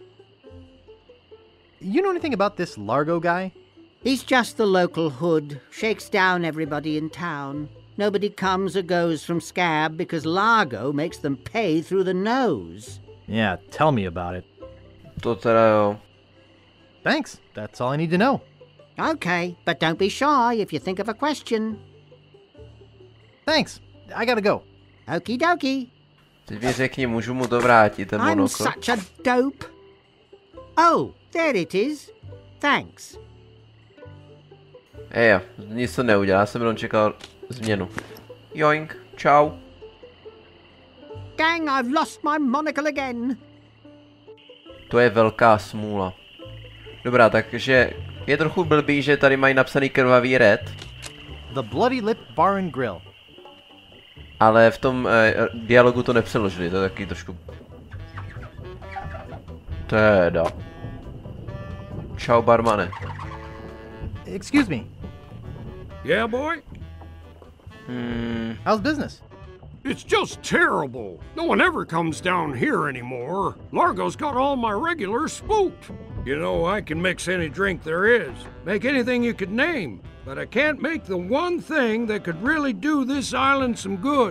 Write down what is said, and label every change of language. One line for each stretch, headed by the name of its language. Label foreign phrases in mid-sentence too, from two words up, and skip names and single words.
English: You know anything about this Largo guy? He's just the local hood, shakes down everybody in town. Nobody comes or goes from Scab because Largo makes them pay through the nose. Yeah, tell me about it.
Czech: To teda jo.
English: Thanks. That's all I need to know. Okay, but don't be shy if you think of a question. Thanks. I gotta go. Okie dokie.
Czech: Teď mi řekni, můžu mu to vrátit, ten
English: I'm
Czech: monokl?
English: such a dope. Oh, there it is. Thanks.
Czech: Jo, nic to neudělá, já jsem jenom čekal změnu. Joink, čau.
English: Dang, I've lost my monocle again.
Czech: To je velká smůla. Dobrá, takže je trochu blbý, že tady mají napsaný krvavý red,
English: The Bloody Lip Bar and Grill.
Czech: ale v tom dialogu to nepřeložili, to je taky trošku... Teda. Čau, barmane.
English: Excuse me. Yeah, boy? How's business? It's just terrible. No one ever comes down here anymore. Largo's got all my regulars spooked. You know, I can mix any drink there is, make anything you could name, but I can't make the one thing that could really do this island some good.